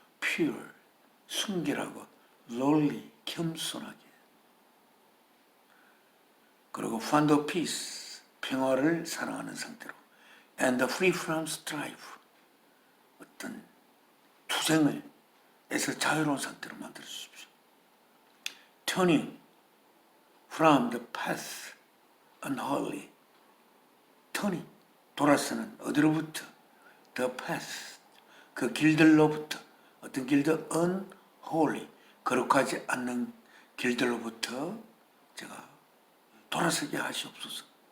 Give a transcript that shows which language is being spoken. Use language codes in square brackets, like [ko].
[ko] pure, 순결하고 lowly, 겸손하게. 그리고 [en] fond of peace, [ko] 평화를 사랑하는 상태로. [en] and free from strife, [ko] 어떤 투쟁에서 자유로운 상태로 만들어 주십시오. [en] turning from the path unholy, turning, [ko] 돌아서는 어디로부터? [en] the path, [ko] 그 길들로부터. 어떤 길들? unholy, 거룩하지 않는 길들로부터 제가 돌아서게 하시옵소서.